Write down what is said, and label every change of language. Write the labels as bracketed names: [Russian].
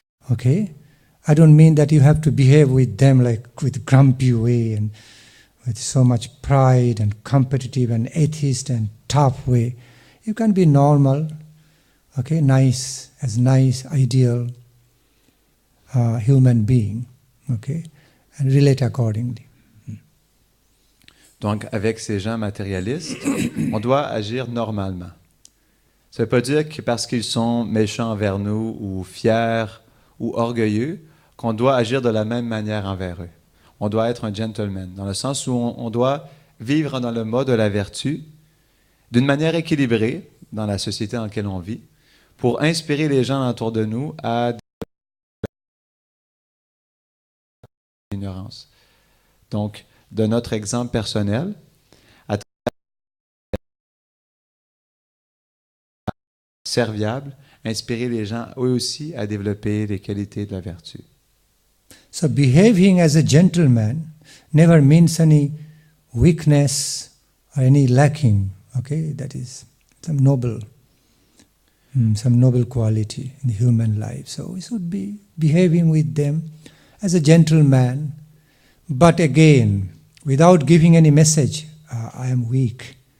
[English] Okay? I don't mean that you have to behave with them like with grumpy way and with so much pride and competitive and atheist and tough way. You can be normal, okay, nice, ideal human being, okay, and relate accordingly. [French] Donc, avec ces gens matérialistes, on doit agir normalement. Ça ne veut pas dire que parce qu'ils sont méchants envers nous ou fiers ou orgueilleux, qu'on doit agir de la même manière envers eux. On doit être un gentleman, dans le sens où on doit vivre dans le mode de la vertu, d'une manière équilibrée dans la société dans laquelle on vit, pour inspirer les gens autour de nous à l'ignorance. Donc, de notre exemple personnel, à serviable, inspirer les gens eux aussi à développer les qualités de la vertu. [English] So behaving as a gentleman never means any weakness or any lacking, okay? That is some noble quality in the human life. So we should be behaving with them as a gentleman, but again, without giving any message, I am weak.